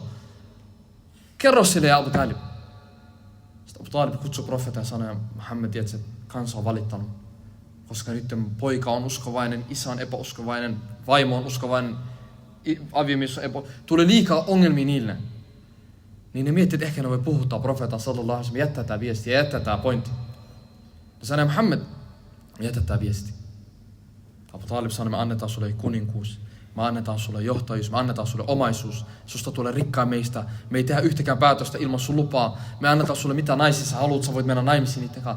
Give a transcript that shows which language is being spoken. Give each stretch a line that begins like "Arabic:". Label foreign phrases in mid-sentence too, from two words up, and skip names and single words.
Finnish: Kerro sille ja Abu Talib. Sitten Abu Talib kutsui profeetan ja sanoi, Muhammed, että se kansa on valittanut. Koska nyt poika on uskovainen, isä on epäuskovainen, vaimo on uskovainen, aviomies on tuli liikaa ongelmia niille. Niin ne miettii, että ehkä ne voi puhuttaa profeetan
Arabic: صلى الله عليه وسلم,
Finnish: jättää tämä viesti ja jättää tämä pointti. Ne sanoi, Muhammed, jätä tämä viesti. Abu Talib sanoi, me annetaan sulle kuninkuus, me annetaan sulle johtajuus, me annetaan sulle omaisuus. Susta tulee rikkaa meistä, me ei tehdä yhtäkään päätöstä ilman sun lupaa. Me annetaan sulle mitä naisia sä haluat, sä voit mennä naimisiin niiden kanssa.